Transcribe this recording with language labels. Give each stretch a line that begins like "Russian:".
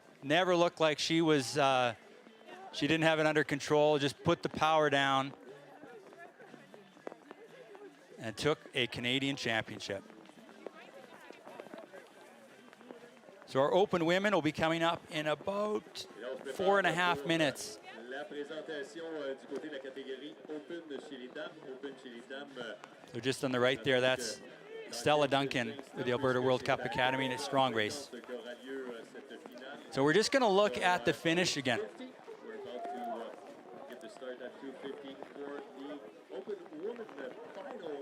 English: Never looked like she was, she didn't have it under control, just put the power down and took a Canadian championship. So our open women will be coming up in about 4.5 minutes.
French: La présentation du côté de la catégorie Open chez les dames. Open chez les dames.
English: So just on the right there, that's Stella Duncan with the Alberta World Cup Academy in a strong race. So we're just going to look at the finish again. We're about to get the start at 2:50 for the Open Women final.